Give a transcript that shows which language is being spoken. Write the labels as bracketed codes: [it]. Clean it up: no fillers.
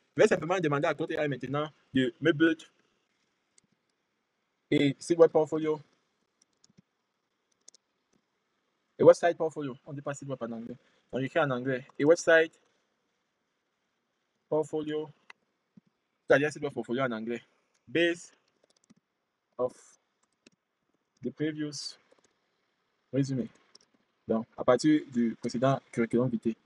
[fr] Je vais simplement demander à Claude AI maintenant de me build et site web portfolio et website portfolio. On ne dit pas site web en anglais. On écrit en anglais. Et website portfolio, c'est-à-dire site web portfolio en anglais. [en] Base of the previous resume. [fr] Donc, à partir du précédent curriculum vitae.